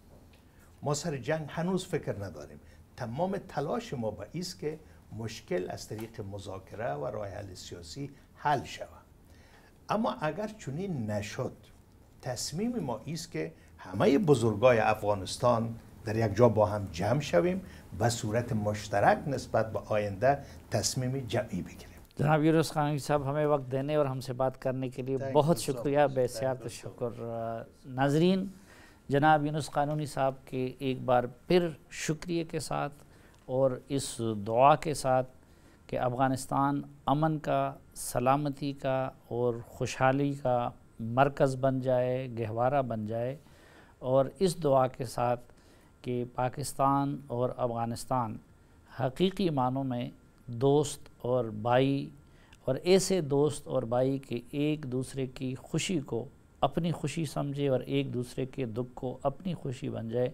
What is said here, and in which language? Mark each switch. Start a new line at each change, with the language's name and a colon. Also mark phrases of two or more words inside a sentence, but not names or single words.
Persian: ما سر جنگ هنوز فکر نداریم. تمام تلاش ما به این است که مشکل از طریق مذاکره و راه حل سیاسی حل شود. اما اگر چنین نشد تصمیم ما است که همه بزرگای افغانستان در یک جا با هم جمع شویم به صورت مشترک نسبت به آینده تصمیم جمعی بگیریم.
Urdu: جناب یونس قانونی صاحب ہمیں وقت دینے اور ہم سے بات کرنے کے لیے بہت شکریہ،
Persian: بسیار تشکر۔
Urdu: ناظرین، جناب یونس قانونی صاحب کے ایک بار پھر شکریہ کے ساتھ اور اس دعا کے ساتھ کہ افغانستان امن کا، سلامتی کا اور خوشحالی کا مرکز بن جائے، گہوارہ بن جائے، اور اس دعا کے ساتھ کہ پاکستان اور افغانستان حقیقی معنوں میں دوست اور بھائی، اور ایسے دوست اور بھائی کہ ایک دوسرے کی خوشی کو اپنی خوشی سمجھے اور ایک دوسرے کے دکھ کو اپنی خوشی بن جائے۔